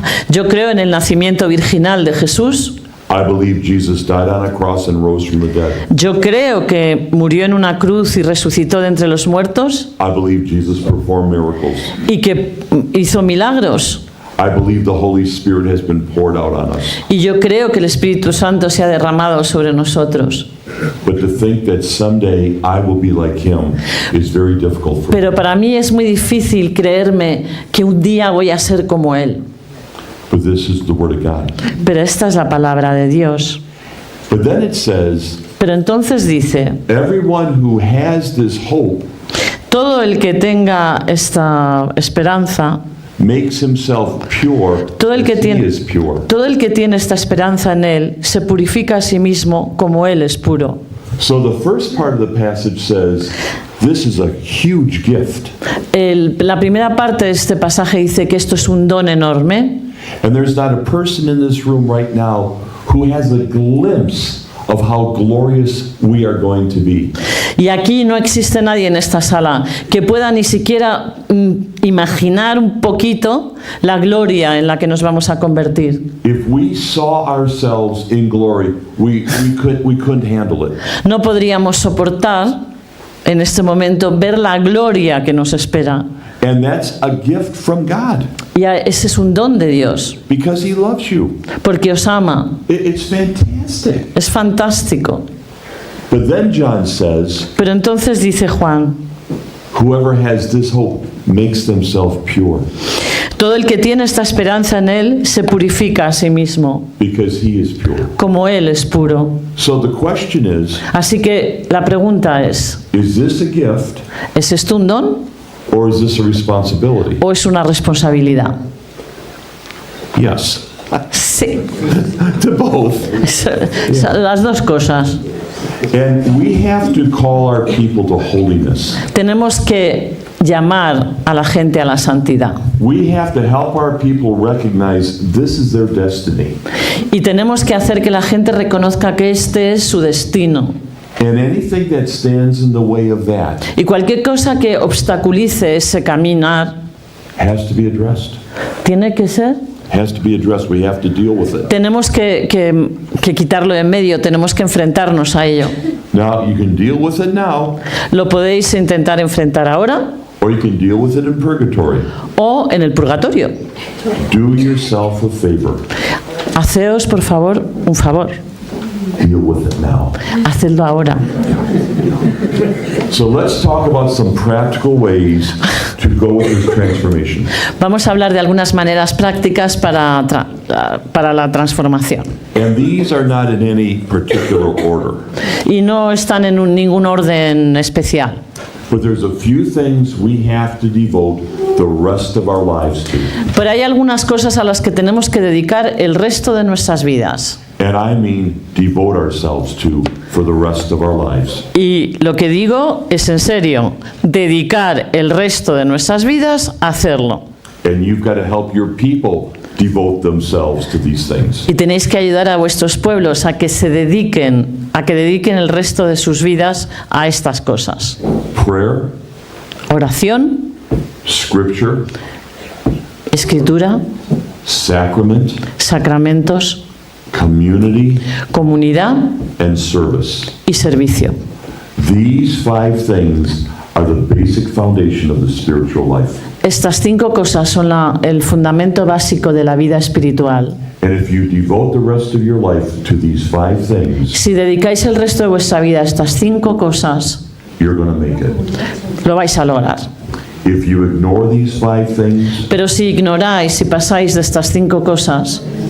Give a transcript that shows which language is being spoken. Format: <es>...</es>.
<es>Yo creo en el nacimiento virginal de Jesús.</es> <en>I believe Jesus died on a cross and rose from the dead.</en> <es>Yo creo que murió en una cruz y resucitó de entre los muertos</es> <en>I believe Jesus performed miracles.</en> <es>y que hizo milagros.</es> <en>I believe the Holy Spirit has been poured out on us.</en> <es>Y yo creo que el Espíritu Santo se ha derramado sobre nosotros.</es> <en>But to think that someday I will be like him is very difficult for me.</en> <es>Pero para mí es muy difícil creerme que un día voy a ser como Él.</es> <en>But this is the Word of God.</en> <es>Pero esta es la palabra de Dios.</es> <en>But then it says,</en> <es>Pero entonces dice,</es> <en>everyone who has this hope</en> <es>todo el que tenga esta esperanza,</es> <en>makes himself pure</en> <es>todo el que</es> <en>as he</en> <es>tiene,</es> <en>is pure.</en> <es>todo el que tiene esta esperanza en Él se purifica a sí mismo como Él es puro.</es> <en>So the first part of the passage says, this is a huge gift.</en> <es>La primera parte de este pasaje dice que esto es un don enorme.</es> <en>And there's not a person in this room right now who has a glimpse of how glorious we are going to be.</en> <es>Y aquí no existe nadie en esta sala que pueda ni siquiera imaginar un poquito la gloria en la que nos vamos a convertir.</es> <en>If we saw ourselves in glory, we couldn't handle it.</en> <es>No podríamos soportar en este momento ver la gloria que nos espera.</es> <en>And that's a gift from God</en> <es>Y ese es un don de Dios,</es> <en>because he loves you.</en> <es>porque os ama.</es> <en>It's fantastic.</en> <es>Es fantástico.</es> <en>But then John says,</en> <es>Pero entonces dice Juan,</es> <en>whoever has this hope makes themselves pure</en> <es>todo el que tiene esta esperanza en Él se purifica a sí mismo,</es> <en>because he is pure.</en> <es>como Él es puro.</es> <en>So the question is</en> <es>Así que la pregunta es</es> <en>this a gift</en> <es>¿es esto un don</es> <en>or is this a responsibility?</en> <es>o es una responsabilidad?</es> <en>Yes,</en> <es>Sí,</es> <en>to both.</en> <es>las dos cosas.</es> <en>And we have to call our people to holiness.</en> <es>Tenemos que llamar a la gente a la santidad.</es> <en>We have to help our people recognize this is their destiny.</en> <es>Y tenemos que hacer que la gente reconozca que este es su destino.</es> <en>And anything that stands in the way of that</en> <es>Y cualquier cosa que obstaculice ese caminar</es> <en>has to be addressed.</en> <es>tiene que ser.</es> <en>Has to be addressed. We have to deal with it.</en> <es>Tenemos que quitarlo de en medio, tenemos que enfrentarnos a ello.</es> <en>Now, you can deal with it now,</en> <es>Lo podéis intentar enfrentar ahora</es> <en>or you can deal with it in purgatory.</en> <es>o en el purgatorio.</es> <en>Do yourself a favor.</en> <es>Haceos, por favor, un favor.</es> <en>Deal with it now.</en> <es>Hacedlo ahora.</es> <en>So let's talk about some practical ways to go with this transformation.</en> <es>Vamos a hablar de algunas maneras prácticas para la transformación.</es> <en>And these are not in any particular order.</en> <es>Y no están en ningún orden especial.</es> <en>But there's a few things we have to devote the rest of our lives to.</en> <es>Pero hay algunas cosas a las que tenemos que dedicar el resto de nuestras vidas.</es> <en>And I mean devote ourselves to for the rest of our lives.</en> <es>Y lo que digo es en serio, dedicar el resto de nuestras vidas a hacerlo.</es> <en>And you've got to help your people devote themselves to these things.</en> <es>Y tenéis que ayudar a vuestros pueblos a que dediquen el resto de sus vidas a estas cosas.</es> <en>Prayer,</en> <es>Oración,</es> <en>scripture,</en> <es>escritura,</es> <en>sacrament,</en> <es>sacramentos,</es> <en>community,</en> <es>comunidad</es> <en>and service.</en> <es>y servicio.</es> <en>These 5 things are the basic foundation of the spiritual life.</en> <es>Estas 5 cosas son el fundamento básico de la vida espiritual.</es> <en>And if you devote the rest of your life to these 5 things,</en> <es>Si dedicáis el resto de vuestra vida a estas 5 cosas,</es> <en>you're going to make it.</en> <es>lo vais a lograr.</es> <en>If you ignore these 5 things,</en> <es>Pero si ignoráis, si pasáis de estas 5 cosas,</es>